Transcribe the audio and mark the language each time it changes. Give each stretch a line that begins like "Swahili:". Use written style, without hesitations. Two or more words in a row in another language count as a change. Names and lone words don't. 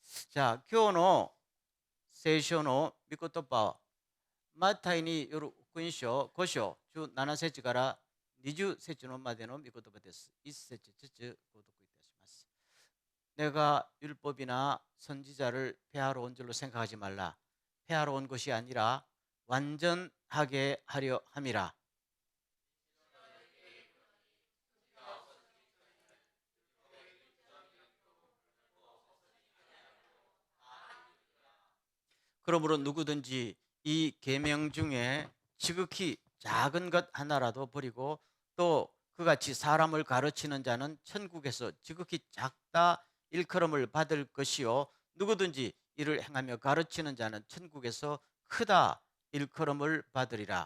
Japanese: じゃあ今日の聖書の御言葉はマタイによる福音書5章17節から20節のまでの御言葉です。1節ずつ朗読いたします。
Korean: 내가 율법이나 선지자를 폐하러 온 줄로 생각하지 말라. 폐하러 온 것이 아니라 완전하게 하려 함이라. 그러므로 누구든지 이 계명 중에 지극히 작은 것 하나라도 버리고 또 그같이 사람을 가르치는 자는 천국에서 지극히 작다 일컬음을 받을 것이요 누구든지 이를 행하며 가르치는 자는 천국에서 크다 일컬음을 받으리라.